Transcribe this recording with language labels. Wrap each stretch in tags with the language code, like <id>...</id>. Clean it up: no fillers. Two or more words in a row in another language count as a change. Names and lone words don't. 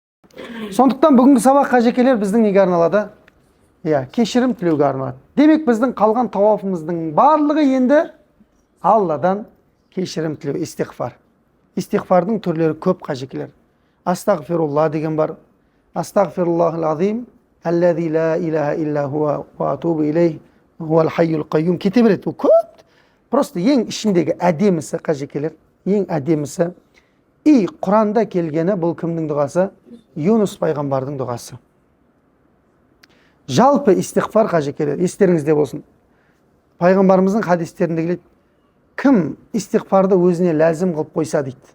<kk>Сондықтан бүгінгі сабақ қажекелер біздің неге арналады? Кешірім тілеуге арналады. Демек біздің қалған тауафымыздың барлығы енді Алладан кешірім тілеу, истиғфар. Истиғфардың түрлері көп қажекелер. Астағфирулла деген бар.</kk> <ar>أستغفر الله العظيم الذي لا إله إلا هو وأتوب إليه هو الحي القيوم.</ar> <kk>Кете береді. Ол көп. Просто ең ішіндегі әдемісі қажекелер. Ең әдемісі. И Құранда келгені бұл кімнің дұғасы? Юнус пайғамбардың дұғасы. Жалпы истиғфар қажекелер. Естеріңізде болсын. Пайғамбарымыздың хадистерінде келеді. Кім истиғфарды өзіне ләзім қылып қойса дейді.</kk>